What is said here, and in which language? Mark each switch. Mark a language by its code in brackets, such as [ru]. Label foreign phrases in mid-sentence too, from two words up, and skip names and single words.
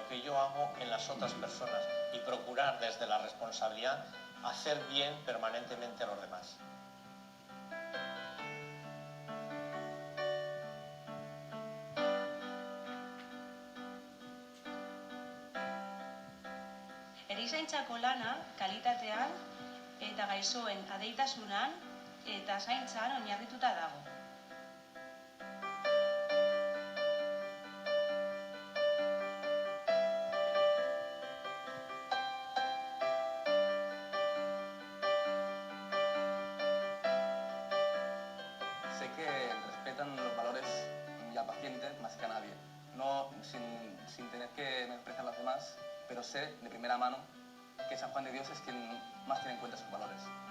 [es] que yo hago en las otras personas y procurar desde la responsabilidad hacer bien permanentemente a los demás. [eu] Erizaintzako lana kalitatean eta gaixoen adeitasunan eta zaintzan oinarrituta dago. [es] Sé que respetan los valores y al paciente más que a nadie, no sin tener que menospreciar a los demás, pero sé de primera mano que San Juan de Dios es quien más tiene en cuenta sus valores.